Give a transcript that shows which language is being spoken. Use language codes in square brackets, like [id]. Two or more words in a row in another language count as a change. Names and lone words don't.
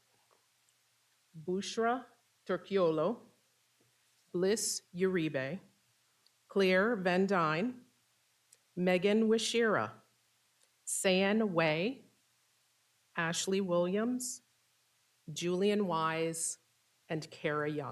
[en] Bushra Turciolo, Bliss Uribe, Claire Van Dyne, Megan Wishira, San Wei, Ashley Williams, Julian Wise, and Kara Young.